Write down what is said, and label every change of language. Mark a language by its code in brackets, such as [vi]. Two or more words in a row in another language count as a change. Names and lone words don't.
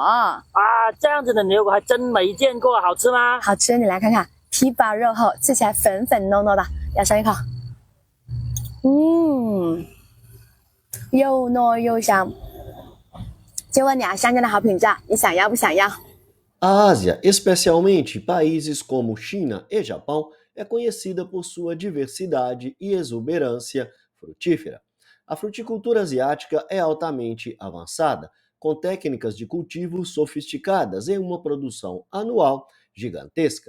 [zh] 啊，这样子的牛油果还真没见过，好吃吗？好吃，你来看看，皮薄肉厚，吃起来粉粉糯糯的，咬上一口，又糯又香。就问你啊，香蕉的好品质，你想要不想要？ [pt] A Ásia, especialmente países como China e Japão, é conhecida por sua diversidade e exuberância frutífera. A fruticultura asiática é altamente avançada, com técnicas de cultivo sofisticadas e uma produção anual gigantesca.